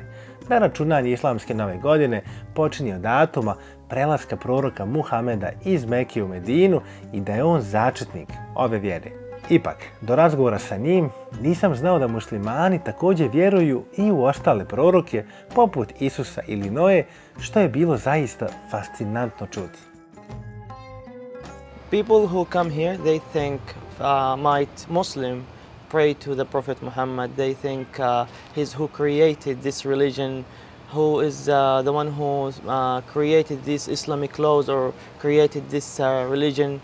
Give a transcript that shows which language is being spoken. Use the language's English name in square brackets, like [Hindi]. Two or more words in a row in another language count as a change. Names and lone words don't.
[Bosnian] Da računanje islamske nove godine počinje od datuma prelaska proroka Muhameda iz Mekke u Medinu i da je on začetnik ove vjere. Ipak, do razgovora sa njim nisam znao da muslimani također vjeruju i u ostale proroke poput Isusa ili Noe, što je bilo zaista fascinantno čuti. [English] People who come here, they think might Muslim pray to the Prophet Muhammad. They think he's who created this religion, who is the one who created these Islamic laws or created this religion.